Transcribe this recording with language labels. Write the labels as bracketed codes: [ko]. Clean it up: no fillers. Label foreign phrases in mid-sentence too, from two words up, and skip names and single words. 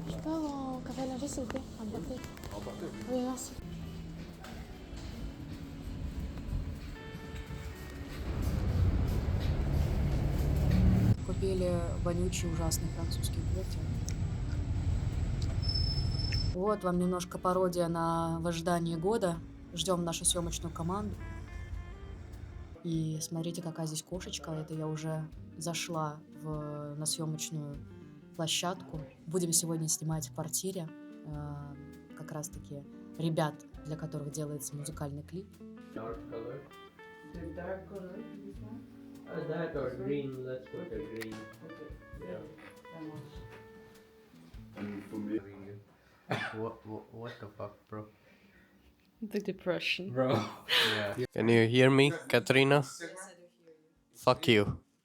[fr] Je peux avoir un café langer s'il vous plaît? Emporté. Oui, merci. [ru] Купили вонючий, ужасный французский кофе. Вот вам немножко пародия на ожидание года. Ждем нашу съемочную команду. И смотрите, какая здесь кошечка. Это я уже зашла на съемочную площадку. Будем сегодня снимать в квартире как раз-таки ребят, для которых делается музыкальный клип. [en] Dark color. The dark color, this one? That or green, let's put the green. Okay. Yeah. What the fuck, bro? The depression. Bro. Yeah. Can you hear me, Katrina? Fuck you.